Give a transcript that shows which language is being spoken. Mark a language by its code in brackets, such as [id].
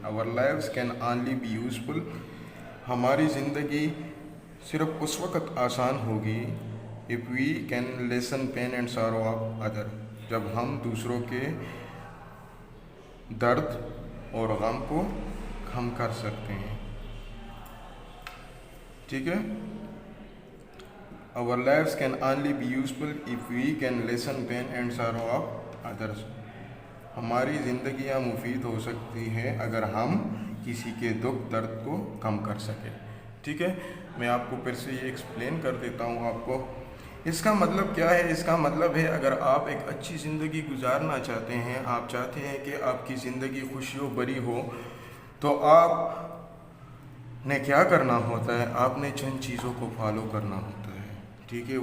[en] Our lives can only be useful. [ur] ہماری زندگی صرف اس وقت آسان ہوگی [en] If we can lessen pain and sorrow of other. [ur] جب ہم دوسروں کے درد اور غم کو کم کر سکتے ہیں. ٹھیک ہے. [en] Our lives can only be useful if we can lessen pain and sorrow of others. [ur] ہماری زندگیاں مفید ہو سکتی ہیں اگر ہم کسی کے دکھ درد کو کم کر سکیں. ٹھیک ہے. میں آپ کو پھر سے یہ ایکسپلین کر دیتا ہوں آپ کو. اس کا مطلب کیا ہے؟ اس کا مطلب ہے اگر آپ ایک اچھی زندگی گزارنا چاہتے ہیں، آپ چاہتے ہیں کہ آپ کی زندگی خوشیوں بھری ہو، تو آپ نے کیا کرنا ہوتا ہے؟ آپ نے چند چیزوں کو فالو کرنا ہوتا ہے. ٹھیک ہے.